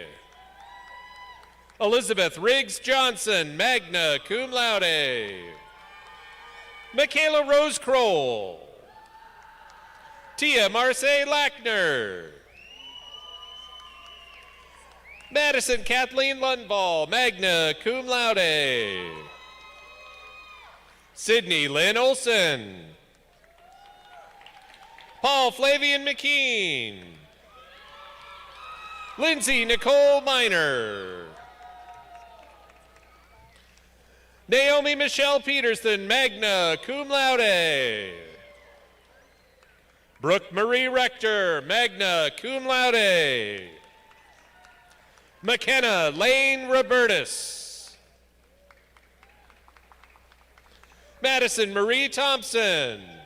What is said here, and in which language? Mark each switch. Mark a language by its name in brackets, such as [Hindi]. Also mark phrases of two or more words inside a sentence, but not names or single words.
[English] Elizabeth Riggs Johnson, [Latin] magna cum laude. [English] Michaela Rose Kroll. Tia Marseille Lackner. Madison Kathleen Lundvall, [Latin] magna cum laude. [English] Sydney Lynn Olson. Paul Flavian McKean. Lindsay Nicole Miner. Naomi Michelle Peterson, [Latin] magna cum laude. [English] Brooke Marie Rector, [Latin] magna cum laude. [English] McKenna Lane Robertus. Madison Marie Thompson.